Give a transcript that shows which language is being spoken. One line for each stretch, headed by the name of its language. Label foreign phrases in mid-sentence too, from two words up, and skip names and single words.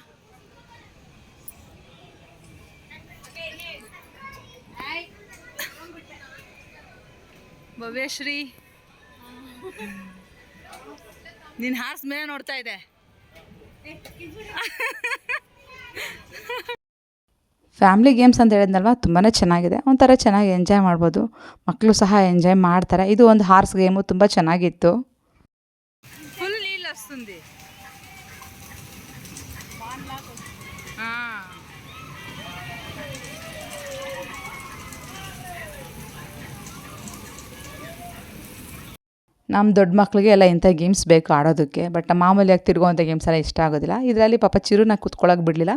Kannada: ಭವ್ಯಶ್ರೀ ನಿನ್ನ ಹಾರ್ಸ್ ಮೇಲೆ ನೋಡ್ತಾ ಇದೆ.
English: family games
Kannada: ಅಂತ ಹೇಳಿದ್ನಲ್ವ, ತುಂಬಾ ಚೆನ್ನಾಗಿದೆ. ಒಂಥರ ಚೆನ್ನಾಗಿ ಎಂಜಾಯ್ ಮಾಡ್ಬೋದು. ಮಕ್ಕಳು ಸಹ ಎಂಜಾಯ್ ಮಾಡ್ತಾರೆ. ಇದು ಒಂದು
English: horse game
Kannada: ತುಂಬ ಚೆನ್ನಾಗಿತ್ತು.
Telugu: ఫుల్ నీళ్ళు వస్తుంది.
Kannada: ನಮ್ಮ ದೊಡ್ಡ ಮಕ್ಕಳಿಗೆ ಎಲ್ಲ ಇಂಥ ಗೇಮ್ಸ್ ಬೇಕು ಆಡೋದಕ್ಕೆ. ಬಟ್ ಮಾಮೂಲಿಯಾಗಿ ತಿರುಗುವಂಥ ಗೇಮ್ಸ್ ಎಲ್ಲ ಇಷ್ಟ ಆಗೋದಿಲ್ಲ. ಇದರಲ್ಲಿ ಪಾಪ ಚಿರುನ ಕೂತ್ಕೊಳ್ಳೋಕೆ ಬಿಡಲಿಲ್ಲ.